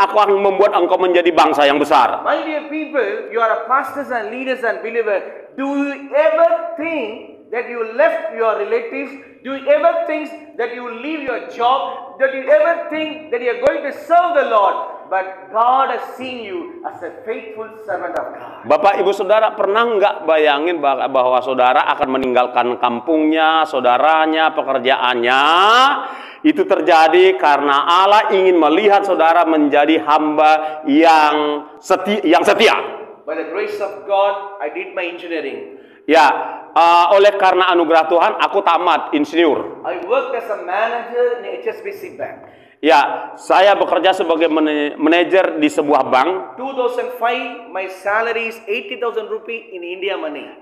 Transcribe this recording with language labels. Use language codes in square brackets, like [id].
[id] Aku akan membuat engkau menjadi bangsa yang besar. [en] My dear people, you are a pastors and leaders and believers. Do you ever think that you left your relatives? Do you ever think that you will leave your job? Do you ever think that you are going to serve the Lord? But God has seen you as a faithful servant of God. [id] Bapak Ibu Saudara pernah nggak bayangin bahwa saudara akan meninggalkan kampungnya, saudaranya, pekerjaannya? Itu terjadi karena Allah ingin melihat saudara menjadi hamba yang setia. [en] By the grace of God, I did my engineering. [id] Ya, oleh karena anugerah Tuhan, aku tamat insinyur. [en] I worked as a manager in HSBC Bank. [id] Ya, saya bekerja sebagai manajer di sebuah bank. [en] 2005, my salary is 80,000 rupees in India money.